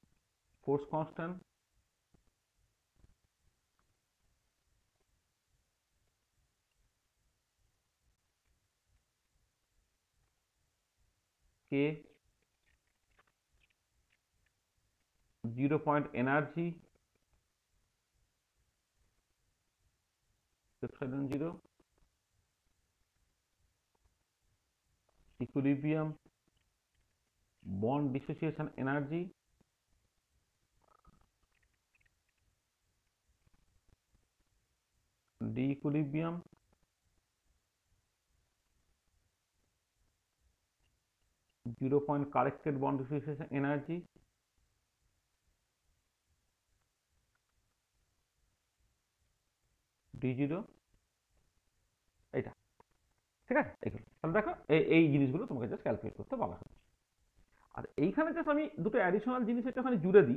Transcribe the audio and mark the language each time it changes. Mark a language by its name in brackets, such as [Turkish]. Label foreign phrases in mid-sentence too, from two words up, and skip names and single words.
[English] force constant কে, 0 point energy epsilon 0, equilibrium bond dissociation energy, d equilibrium 0 point corrected bond dissociation energy, [Bangla] d0 এইটা, ঠিক আছে? এইগুলো তাহলে দেখো এই জিনিসগুলো তোমাকে [English] just calculate [Bangla] করতে বলা হচ্ছে। আর এইখানে জাস্ট আমি দুটো অ্যাডিশনাল জিনিস একটুখানি জুড়ে দিই।